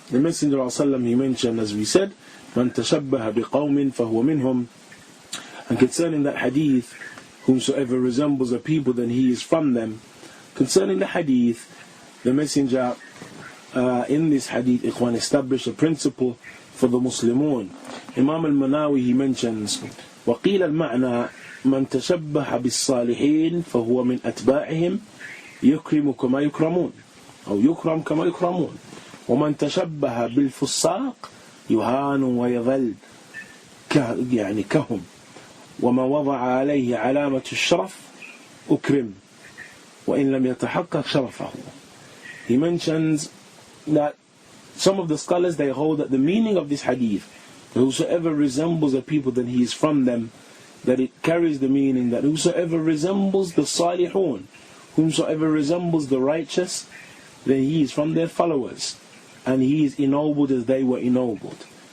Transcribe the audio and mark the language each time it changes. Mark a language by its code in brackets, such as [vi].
[en] The Messenger of Allah, he mentioned, as we said, [ar] "Man tashabbaha biqawmin fahuwa minhum." [en] And concerning that hadith, whomsoever resembles a people, then he is from them. Concerning the hadith, the Messenger in this hadith, Ikhwan, established a principle for the Muslimun. Imam al-Manawi, he mentions, [ar] وَقِيلَ الْمَعْنَى مَنْ تَشَبَّهَ بِالصَّالِحِينَ فَهُوَ مِنْ أَتْبَاعِهِمْ يُكْرِمُ كَمَا يُكْرَمُونَ أو يكرم كما يكرمون ومن تشبه بالفساق يهان ويظل كهم وما وضع عليه علامة الشرف أكرم وإن لم يتحقق شرفه. [en] He mentions that some of the scholars, they hold that the meaning of this hadith, whosoever resembles a people, then he is from them, that it carries the meaning that whosoever resembles the salihun, whomsoever resembles the righteous, then he is from their followers, and he is ennobled as they were ennobled.